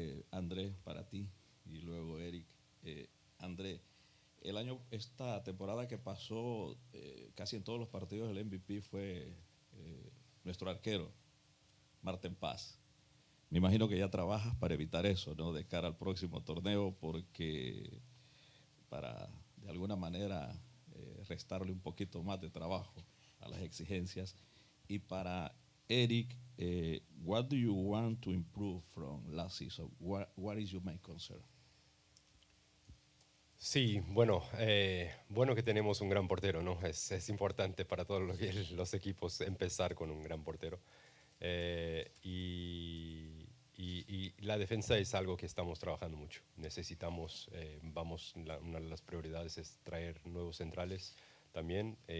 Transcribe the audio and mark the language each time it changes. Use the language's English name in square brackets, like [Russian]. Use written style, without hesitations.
[Spanish] André, para ti, y luego Eric. André, esta temporada que pasó, casi en todos los partidos el MVP fue nuestro arquero, Marten Paz. Me imagino que ya trabajas para evitar eso, ¿no? De cara al próximo torneo, porque para de alguna manera restarle un poquito más de trabajo a las exigencias. Y para [English] Eric, what do you want to improve from last season? What is your main concern? [Spanish] Sí, bueno, bueno que tenemos un gran portero, ¿no? Es importante para todos los equipos empezar con un gran portero. Y la defensa es algo que estamos trabajando mucho. Necesitamos, una de las prioridades es traer nuevos centrales también.